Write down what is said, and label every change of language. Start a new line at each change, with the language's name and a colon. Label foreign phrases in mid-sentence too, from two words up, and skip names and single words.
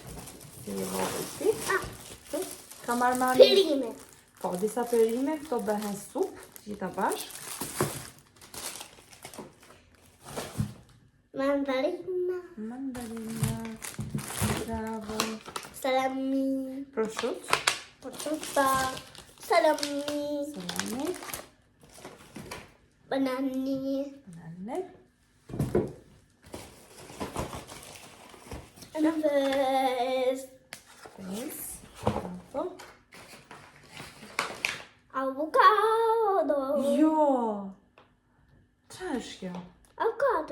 Albanian: Si I vogël ti. Ka marrë mami. Perime. Po, disa perime, këto bëhen supë, gjitha bashkë. Mandarina. Mandarina. Bravo. Salami. Prosciutto. Prosciutto. Salami. Salami. Banani. Banane. Anves. Pes. Bravo. Avocado. Jo! Qa është kjo? Avocado.